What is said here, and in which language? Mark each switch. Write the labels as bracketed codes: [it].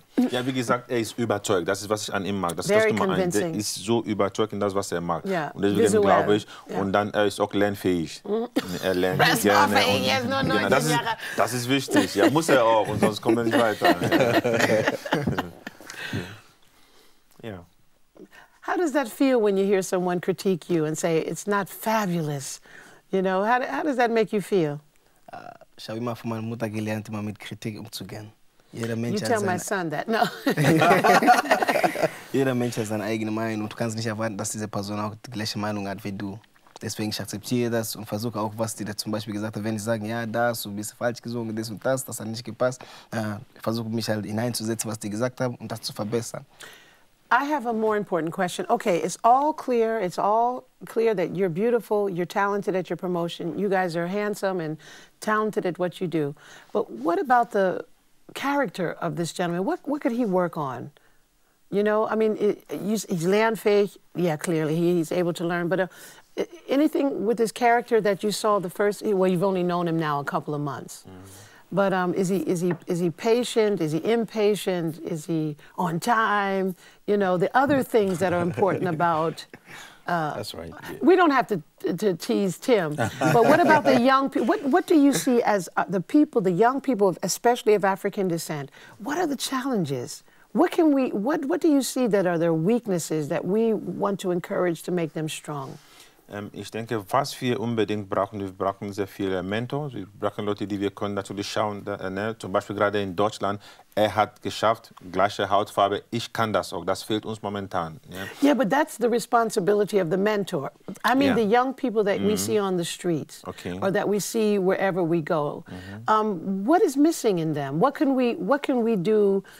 [de] Ja, wie gesagt, er ist überzeugt. Das ist, was ich an ihm mag. Das ist das Nummer eins. Der ist so überzeugt in das, was er mag. Ja. Und deswegen glaube ich, und dann er ist auch lernfähig. Er lernt gerne. Und, das ist wichtig. Ja, muss er auch, und sonst kommt er nicht weiter. Ja. [en] How does that feel when you hear someone critique you and say it's not fabulous? You know, how does that make you feel? [de] Ich habe immer von meiner Mutter gelernt, immer mit Kritik umzugehen. Jeder Mensch [en] you tell my son that. No. [de] Jeder Mensch hat seine eigene Meinung. Du kannst nicht erwarten, dass diese Person auch die gleiche Meinung hat wie du. Deswegen ich akzeptiere das und versuche auch, was die da zum Beispiel gesagt haben. Wenn die sagen, ja, das, du bist falsch gesungen, das und das hat nicht gepasst. Ich versuche mich halt hineinzusetzen, was die gesagt haben und das zu verbessern. [en] I have a more important question. Okay, it's all clear that you're beautiful, you're talented at your promotion, you guys are handsome and talented at what you do. But what about the character of this gentleman? What could he work on? You know, I mean, he's lernfähig, yeah, clearly he's able to learn, but anything with his character that you saw the first, well, you've only known him now a couple of months. But is he patient? Is he impatient? Is he on time? You know, the other things that are important about. That's right. Yeah. We don't have to tease Tim, but what about the young people? What do you see as the young people, especially of African descent? What are the challenges? What do you see that are their weaknesses that we want to encourage to make them strong? [de] Ich denke, was wir unbedingt brauchen, wir brauchen sehr viele Mentors, wir brauchen Leute, die wir können natürlich schauen, zum Beispiel gerade in Deutschland, er hat geschafft, gleiche Hautfarbe, ich kann das auch, das fehlt uns momentan. [en] Yeah, but that's the responsibility of the mentor. I mean the young people that we see on the streets, or that we see wherever we go. What is missing in them? What can we do?